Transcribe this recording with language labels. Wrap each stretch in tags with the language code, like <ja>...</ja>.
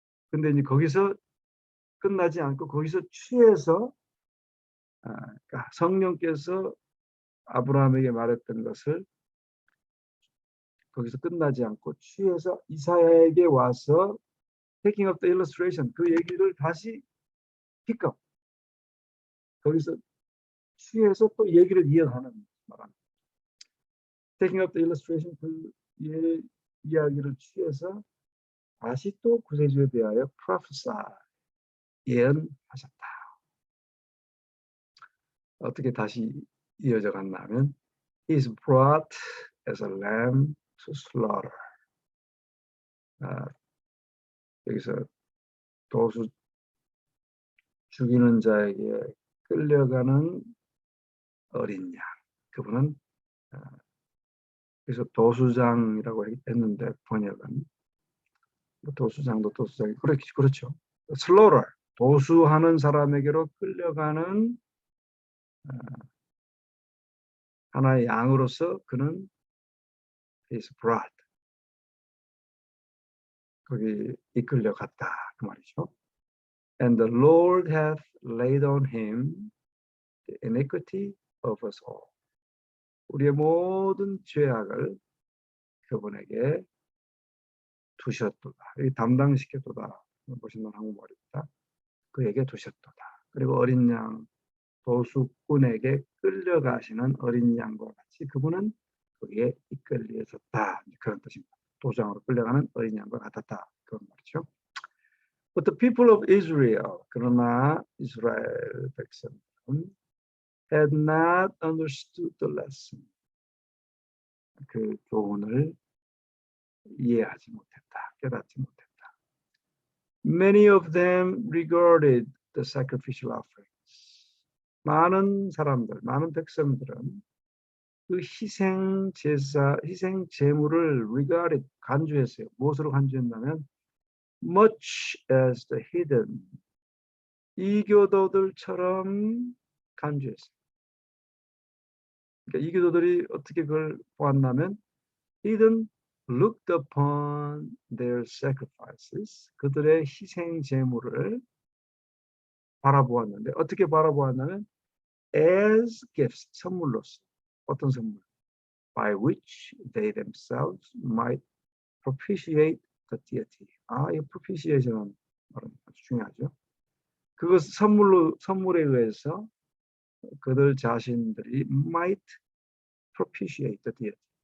<ko>근데 이제 거기서 끝나지 않고 거기서 취해서 그러니까 성령께서 아브라함에게 말했던 것을 거기서 끝나지 않고 취해서 이사야에게 와서</ko> <en>taking up the illustration</en> <ko>그 얘기를 다시</ko> <en>pick up</en> <ko>거기서 취해서 또 얘기를 이어가는 말합니다.</ko> <en>taking up the illustration</en> <ko>그 이야기를 취해서 다시 또 구세주에 대하여 prophesy 예언하셨다. 어떻게 다시 이어져 갔냐면</ko> <en>He is brought as a lamb to slaughter.</en> <ko>여기서 도수 죽이는 자에게 끌려가는 어린 양. 그분은 그래서 도수장이라고 했는데 번역은 도수장도 도수장이 그렇죠. slaughter 도수하는 사람에게로 끌려가는 하나의 양으로서 그는</ko> <en>is brought</en> <ko>거기 이끌려갔다 그 말이죠.</ko> <en>And the Lord hath laid on him the iniquity of us all.</en> <ko>우리의 모든 죄악을 그분에게 두셨도다. 이 담당시켰도다. 보시면 한국말입니다. 그에게 두셨도다. 그리고 어린 양 도수꾼에게 끌려가시는 어린 양과 같이 그분은 거기에 이끌려졌다. 그런 뜻입니다. 도장으로 끌려가는 어린 양과 같았다. 그런 말이죠.</ko> <en>But the people of Israel,</en> <ko>그러나 이스라엘 백성은</ko> <en>had not understood the lesson.</en> <ko>그 교훈을 이해하지 못했다. 깨닫지 못했다.</ko> <en>Many of them regarded the sacrificial offerings.</en> <ko>많은 사람들, 많은 백성들은 그 희생 제사, 희생 제물을 regarded 간주했어요. 무엇으로 간주했냐면</ko> <en>much as the heathen</en> <ko>이교도들처럼 간주했어요. 그러니까 이교도들이 어떻게 그걸 보았냐면</ko> <en>heathen looked upon their sacrifices</en> <ko>그들의 희생 제물을 바라보았는데 어떻게 바라보았냐면</ko> <en>as gifts</en> <ko>선물로서 어떤 선물</ko> <en>by which they themselves might propitiate the deity.</en> <ko>이 propitiation은 아주 중요하죠. 그것 선물에 의해서 그들 자신들이</ko> <en>might propitiate the deity.</en>